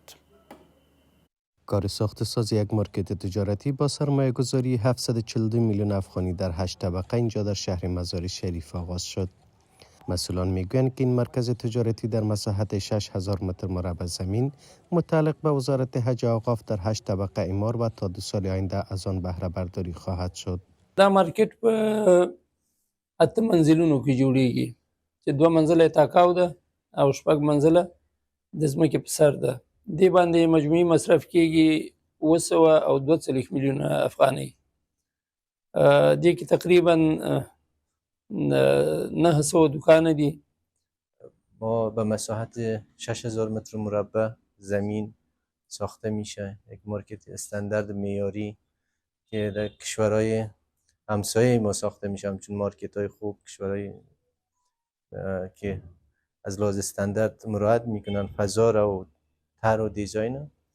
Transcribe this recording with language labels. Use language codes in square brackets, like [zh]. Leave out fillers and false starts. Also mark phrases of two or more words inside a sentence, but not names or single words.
[fa] کار ساخت ساز یک مارکت تجارتی با سرمایه گذاری 742 میلیون افغانی در 8 طبقه اینجا در شهر مزار شریف آغاز شد. مسئولان میگویند که این مرکز تجارتی در مساحت 6000 متر مربع زمین متعلق به وزارت حج و اوقاف در 8 طبقه اعمار و تا 2 سال آینده از آن بهره برداری خواهد شد. [ps] دا مارکت په 8 منزلونو کې جوړیږي چې 2 منزله تاکاو ده او 6 منزله د ځمکې په سر ده. دې باندې مجموعي مصرف کېږي 242 میلیون افغانۍ. دې کې تقریبا 900 دکان دي. [fa] ما به مساحت 6000 متر مربع زمین ساخته میشه. یک مارکت استاندارد معیاری که در کشورهای همسایه ما ساخته میشه، همچون مارکت های خوب، کشورهای که از لحاظ استاندارد مراعات میکنن فضا را و طرح و دیزاین.